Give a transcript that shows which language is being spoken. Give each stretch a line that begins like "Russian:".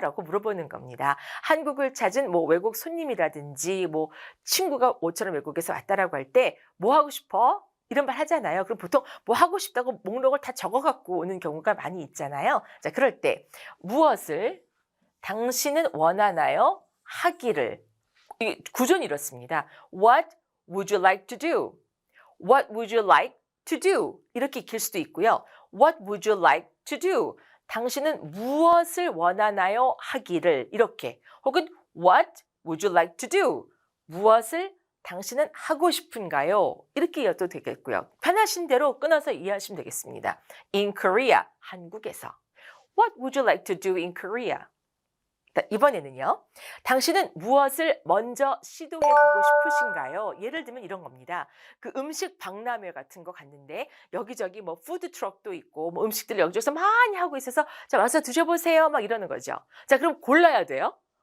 Korean: 라고 물어보는 겁니다. 한국을 찾은 뭐 외국 손님이라든지 뭐 친구가 모처럼 외국에서 왔다라고 할 때 뭐 하고 싶어? 이런 말 하잖아요. 그럼 보통 뭐 하고 싶다고 목록을 다 적어갖고 오는 경우가 많이 있잖아요. 자, 그럴 때 무엇을 당신은 원하나요? 하기를. 이 구조는 이렇습니다.
English: What would you like to do? What would you like to do?
Korean: 이렇게 익힐 수도 있고요.
English: What would you like to do?
Korean: 당신은 무엇을 원하나요? 하기를 이렇게.
English: 혹은 What would you like to do?
Korean: 무엇을 당신은 하고 싶은가요? 이렇게 이어도 되겠고요. 편하신 대로 끊어서 이해하시면 되겠습니다.
English: In Korea,
Korean: 한국에서.
English: What would you like to do in Korea?
Korean: 이번에는요. 당신은 무엇을 먼저 시도해보고 싶으신가요? 예를 들면 이런 겁니다. 그 음식 박람회 같은 거 갔는데 여기저기 뭐 푸드트럭도 있고 뭐 음식들 여기저기서 많이 하고 있어서 자 와서 드셔보세요 막 이러는 거죠. 자 그럼 골라야 돼요.